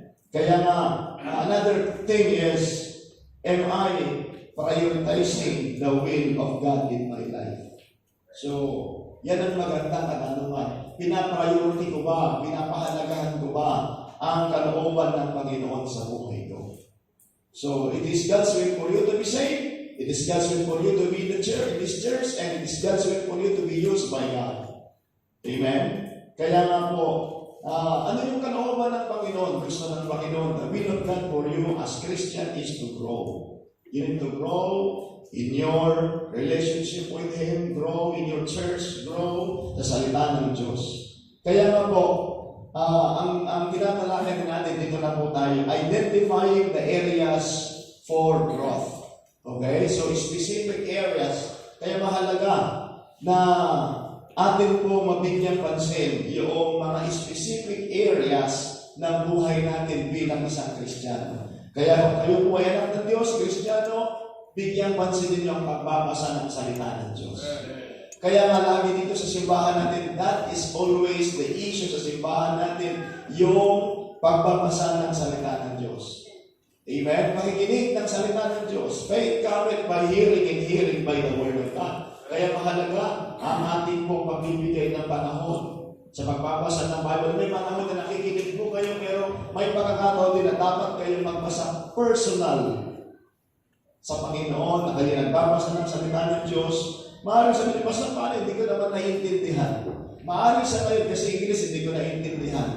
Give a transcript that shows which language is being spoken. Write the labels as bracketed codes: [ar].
[tl] Kaya nga, [en] another thing is, am I prioritizing the will of God in my life? [tl] So, yan ang magandang katanungan. Pinapriority ko ba? Pinapahalagahan ko ba ang kalooban ng Panginoon sa buhay ko? [en] So, it is God's will for you to be saved. It is God's will for you to be in the church, in this church, and it is God's will for you to be used by God. Amen? [tl] Kaya nga po, ano yung kalooban ng Panginoon? Gusto ng Panginoon, [en] the will of God for you as Christian is to grow. You need to grow in your relationship with Him, grow in your church, grow [tl] sa salita ng Diyos. Kaya nga po, ang tinatalakay natin dito na po tayo, [en] identifying the areas for growth. [tl] Okay? [en] So, specific areas. [tl] Kaya mahalaga na atin po mabigyan pansin yung mga specific areas ng buhay natin bilang isang Kristiyano. Kaya kung kayo po ay anak ng Diyos, Kristiyano, bigyan pansin ninyo ang pagbabasa ng salita ng Diyos. Kaya nga lagi dito sa simbahan natin, [en] that is always the issue [tl] sa simbahan natin, yung pagbabasa ng salita ng Diyos. Amen? Pakikinig ng salita ng Diyos. [en] Faith cometh by hearing and hearing by the word of God. [tl] Kaya mahalaga ang ating pong pagbibigay ng panahon sa pagbabasa ng Bible. May panahon na nakikinig po kayo, pero may pagkakataon din na dapat kayo magbasa personal sa Panginoon, na kayo nagbabasa ng salita ng Diyos. Maaaring sabihin, basta paano, hindi ko naman naiintindihan. Maaaring sa ngayon kasi English, hindi ko naiintindihan.